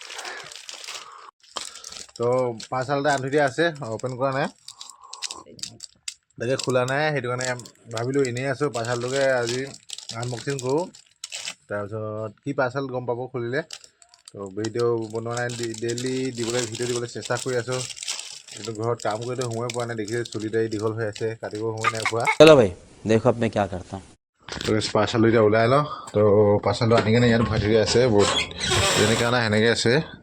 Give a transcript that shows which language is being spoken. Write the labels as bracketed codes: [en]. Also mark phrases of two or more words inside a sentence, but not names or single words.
[as] তো পাৰ্চেল এটা আনি দিয়া আছে অপেন কৰা নাই তাকে খোলা নাই সেইটো কাৰণে ভাবিলোঁ এনেই আছোঁ পাৰ্চেলটোকে আজি আনবক্সিং কৰোঁ তাৰপিছত কি পাৰ্চেল গম পাব খুলিলে তো ভিডিঅ' বনোৱা নাই ডেইলি দিবলৈ ভিডিঅ' দিবলৈ চেষ্টা কৰি আছোঁ কিন্তু ঘৰত কাম কৰিতে সময় পোৱা নাই দেখিছে চুলি দাড়ি দীঘল হৈ আছে কাটিব সময় নাই পোৱা [hi] चलो भाई देखो अब मैं क्या करता हूँ [as] তো পাৰ্চেলটো এতিয়া ওলাই লওঁ তো পাৰ্চেলটো আনি কেনে ইয়াত ভৰাই থৈ আছে বহুত যেনেকৈ অনা সেনেকৈ আছে